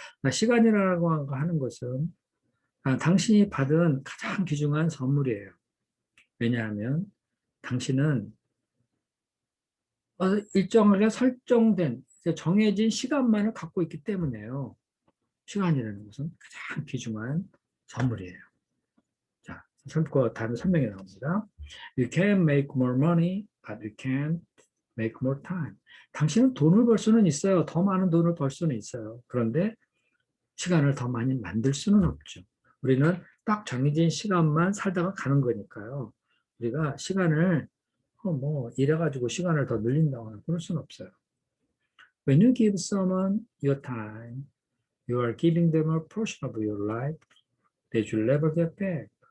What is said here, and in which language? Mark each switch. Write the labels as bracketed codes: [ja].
[ko] 시간이라고 하는 것은 당신이 받은 가장 귀중한 선물이에요. 왜냐하면 당신은 일정하게 설정된 정해진 시간만을 갖고 있기 때문에요. 시간이라는 것은 가장 귀중한 선물이에요. 자, 다른 설명이 나옵니다. [en] You can make more money, but you can't make more time. [ko] 당신은 돈을 벌 수는 있어요. 더 많은 돈을 벌 수는 있어요. 그런데 시간을 더 많이 만들 수는 없죠. 우리는 딱 정해진 시간만 살다가 가는 거니까요. 우리가 시간을 이래가지고 시간을 더 늘린다거나 그럴 수는 없어요. [en] When you give someone your time, You are giving them a portion of your life that you'll never get back.